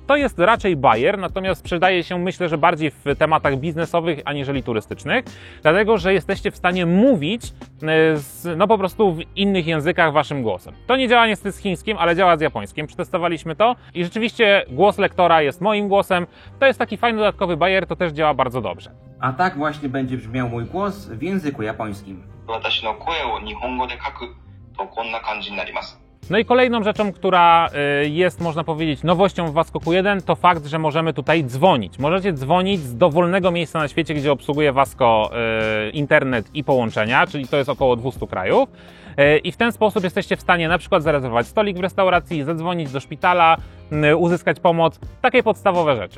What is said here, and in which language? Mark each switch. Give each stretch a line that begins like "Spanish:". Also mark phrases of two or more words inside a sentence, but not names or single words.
Polish: To jest raczej bajer, natomiast przydaje się, myślę, że bardziej w tematach biznesowych aniżeli turystycznych, dlatego, że jesteście w stanie mówić po prostu w innych językach Waszym głosem. To nie działa niestety z chińskim, ale działa z japońskim. Przetestowaliśmy to i rzeczywiście głos lektora jest moim głosem. To jest taki fajny dodatkowy bajer, to też działa bardzo dobrze. A tak właśnie będzie brzmiał mój głos w języku japońskim.
Japanese: 私の声を日本語で書くとこんな感じになります。
Polish: No i kolejną rzeczą, która jest, można powiedzieć, nowością w Wasco Q1, to fakt, że możemy tutaj dzwonić. Możecie dzwonić z dowolnego miejsca na świecie, gdzie obsługuje Wasco internet i połączenia, czyli to jest około 200 krajów. I w ten sposób jesteście w stanie na przykład zarezerwować stolik w restauracji, zadzwonić do szpitala, uzyskać pomoc, takie podstawowe rzeczy.